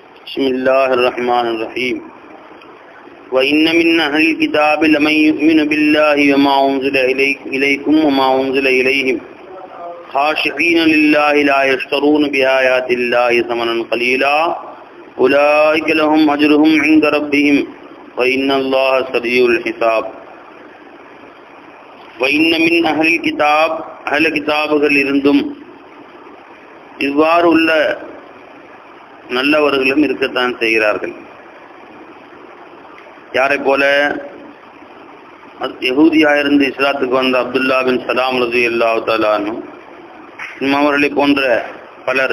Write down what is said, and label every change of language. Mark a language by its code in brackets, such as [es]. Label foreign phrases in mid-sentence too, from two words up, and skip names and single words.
[ar] بسم الله الرحمن الرحيم وإن من أهل الكتاب لمن يؤمن بالله وما أنزل إليكم وما أنزل إليهم خاشعين لله لا يشترون بآيات الله ثمنا قليلا أولئك لهم أجرهم عند ربهم وإن الله سريع الحساب وإن من أهل الكتاب [ta] أهل கிதாபுகள் இருந்தும் இவ்வாறு உள்ள நல்லவர்களும் இருக்கத்தான் செய்கிறார்கள். யாரை போல? யஹூதியாயிருந்து இஸ்லாத்துக்கு வந்த அப்துல்லா பின் சலாம் [ar] رضي الله تعالى عنه, [ta] அவர்களை போன்ற பலர்.